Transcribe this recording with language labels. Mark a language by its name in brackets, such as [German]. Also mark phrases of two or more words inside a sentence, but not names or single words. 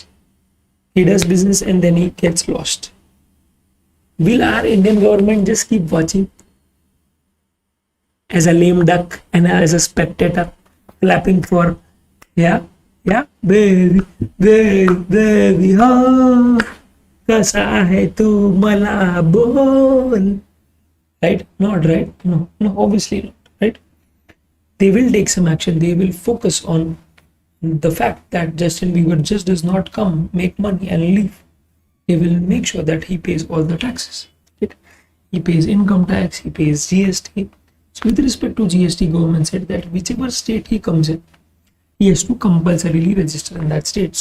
[English] He does business and then he gets lost. Will our Indian government just keep watching as a lame duck and as a spectator, clapping for, yeah, baby, baby, baby, oh, [Marathi] kasa hai tu mala bol, [English] right? Not right? No, obviously not, right? They will take some action. They will focus on the fact that Justin Bieber just does not come, make money and leave. They will make sure that he pays all the taxes, right? He pays income tax, he pays GST. So with respect to GST, government said that whichever state he comes in, he has to compulsorily register in that state.